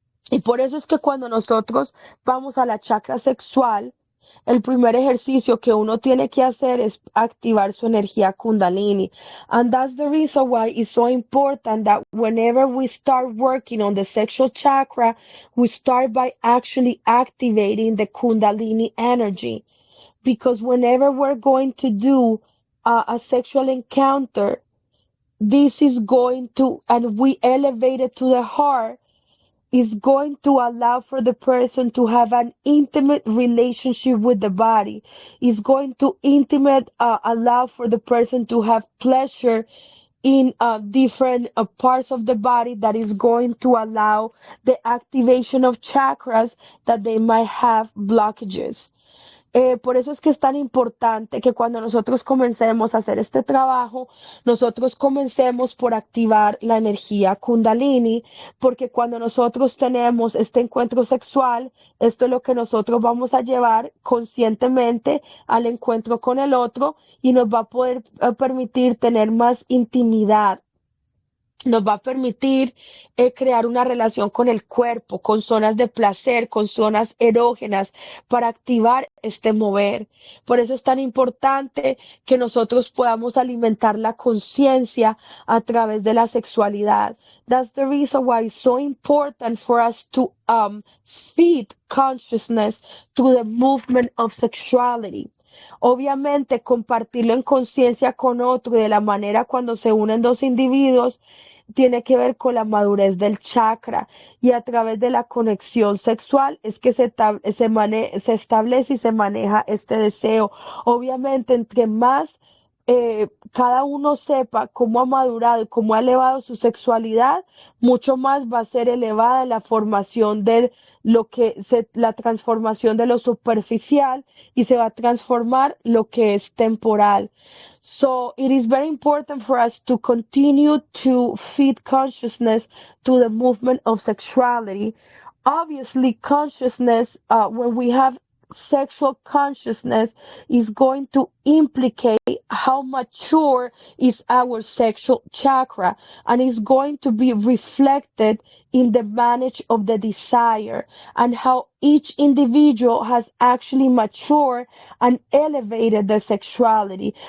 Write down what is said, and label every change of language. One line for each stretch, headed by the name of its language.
Spanish: Y por eso es que cuando nosotros vamos a la chakra sexual, el primer ejercicio que uno tiene que hacer es activar su energía Kundalini.
English: And that's the reason why it's so important that whenever we start working on the sexual chakra, we start by actually activating the Kundalini energy. Because whenever we're going to do a sexual encounter, this is going to, and we elevate it to the heart, is going to allow for the person to have an intimate relationship with the body. Is going to allow for the person to have pleasure in different parts of the body that is going to allow the activation of chakras that they might have blockages.
Spanish: Por eso es que es tan importante que cuando nosotros comencemos a hacer este trabajo, nosotros comencemos por activar la energía Kundalini, porque cuando nosotros tenemos este encuentro sexual, esto es lo que nosotros vamos a llevar conscientemente al encuentro con el otro y nos va a poder permitir tener más intimidad, nos va a permitir crear una relación con el cuerpo, con zonas de placer, con zonas erógenas, para activar este mover. Por eso es tan importante que nosotros podamos alimentar la conciencia a través de la sexualidad.
English: That's the reason why it's so important for us to feed consciousness through the movement of sexuality.
Spanish: Obviamente, compartirlo en conciencia con otro y de la manera cuando se unen dos individuos tiene que ver con la madurez del chakra y a través de la conexión sexual es que se establece y se maneja este deseo. Obviamente, entre más cada uno sepa cómo ha madurado y cómo ha elevado su sexualidad, mucho más va a ser elevada la formación de la transformación de lo superficial y se va a transformar lo que es temporal.
English: So it is very important for us to continue to feed consciousness to the movement of sexuality. Obviously, consciousness, when we have sexual consciousness, is going to implicate how mature is our sexual chakra and is going to be reflected in the manage of the desire and how each individual has actually matured and elevated their sexuality.